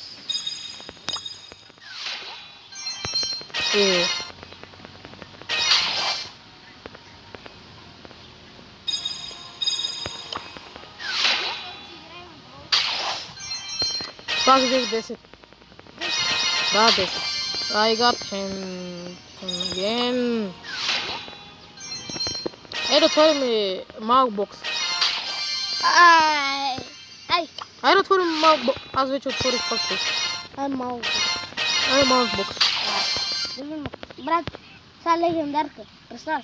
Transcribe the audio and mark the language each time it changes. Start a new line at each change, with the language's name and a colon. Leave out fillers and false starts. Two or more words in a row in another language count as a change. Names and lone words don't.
Bulgarian: Пак взех 10. Да, 10.
English: I got him again.
Bulgarian: Да отворим малък бокс. Ай! Айде отворим малък бокс. Аз вече отворих пак бокс. Малко. Айде малък бокс. Брат, сега легендарка. Представяш?